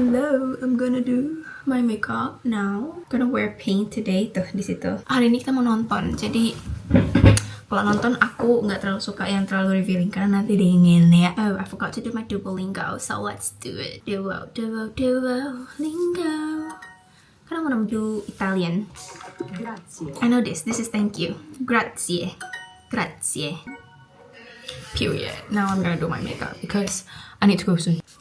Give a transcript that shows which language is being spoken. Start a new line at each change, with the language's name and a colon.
English: Hello, I'm gonna do my makeup now. Gonna wear pink today.
Indonesian: Tuh di situ. Hari ini kita mau nonton. Jadi kalau nonton aku nggak terlalu suka yang terlalu revealing karena nanti dingin ya.
English: Oh, I forgot to do my Duolingo, so let's do it.
Indonesian: Duolingo. Karena mau
English: do Italian.
Italian: Grazie.
English: I know this. This is thank you.
Italian: Grazie. Grazie.
English: Period. Now I'm gonna do my makeup because I need to go soon.